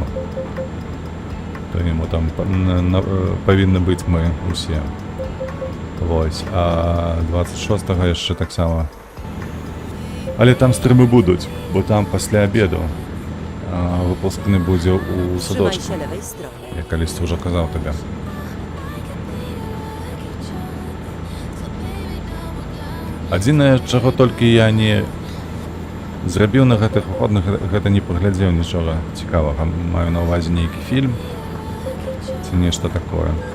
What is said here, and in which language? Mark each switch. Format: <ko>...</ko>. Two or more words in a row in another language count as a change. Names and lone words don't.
<be>То яму там павінны быць мы усе. Вось, а 26-го яшчэ таксама. Але там стрымы будуць, бо там пасля абеду выпускны будзе ў</be> <pl>Trzymaj</pl> <be>садочку.</be> <pl>się lewej strony.</pl> <be>Я калісьці ўжо казаў табе. Адзінае, чаго толькі я не зрабіў на гэтых выходных, гэта не паглядзеў нічога цікавага. Маю на ўвазе нейкі фільм ці нешта такое.</be>